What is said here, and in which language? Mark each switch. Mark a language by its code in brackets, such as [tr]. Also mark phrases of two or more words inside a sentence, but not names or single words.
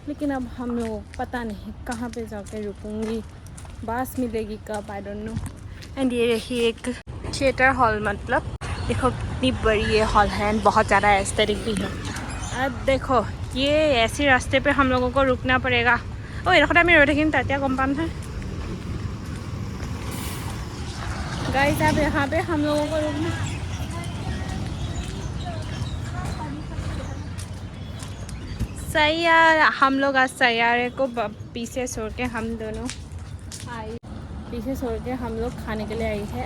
[hi] लेकिन अब हम लोग पता नहीं कहाँ पे जाके रुकूंगी, बस मिलेगी कब, [en] I don't know. [hi] एंड ये रही एक [en] theatre hall, [hi] मतलब देखो कितनी बड़ी ये हॉल है एंड बहुत ज़्यादा एस्थेटिक भी है। अब देखो ये ऐसे रास्ते पे हम लोगों को रुकना पड़ेगा। [as] ओ ये আমি ৰৈ থাকিম তেতিয়া গম পাম নহয়। [hi] गाइस अब यहाँ पे हम लोगों को रुकना, सैयारा, हम लोग आज सैयारे को पीछे छोड़ के हम दोनों आई, पीछे छोड़ के हम लोग खाने के लिए आई थे।